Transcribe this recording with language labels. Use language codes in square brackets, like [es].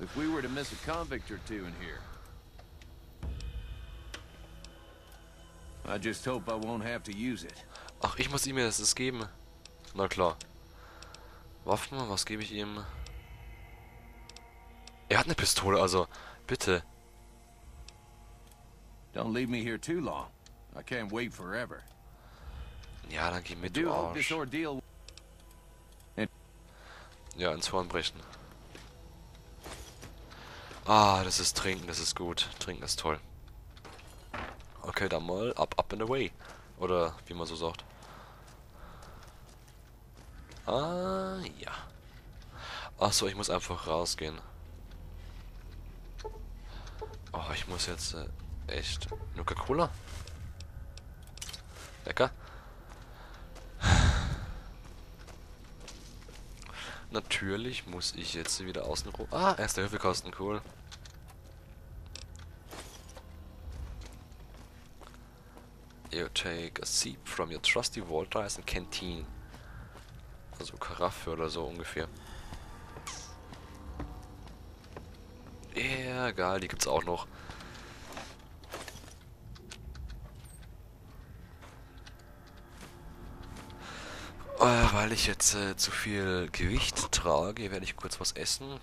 [en] If we were to miss a convict or two in here. I just hope I won't have to use it. [de] Ach, ich muss ihm das geben. Na klar. Waffen, was gebe ich ihm? Er hat eine Pistole, also bitte. [en] Don't leave me here too long. I can't wait forever. [de] Ja, dann geh mit, du Arsch. Ja, ins Horn brechen. Ah, das ist Trinken, das ist gut. Trinken ist toll. Okay, dann mal [en] up and away. [de] Oder wie man so sagt. Ah, ja. Achso, ich muss einfach rausgehen. Oh, ich muss jetzt echt... Nuka-Cola? Lecker. Natürlich muss ich jetzt wieder außen rum... Ah, erster Hilfekosten, cool. [en] You take a sip from your trusty water as a canteen. [de] Also Karaffe oder so ungefähr. Ja, geil, die gibt's auch noch. Weil ich jetzt zu viel Gewicht trage, werde ich kurz was essen.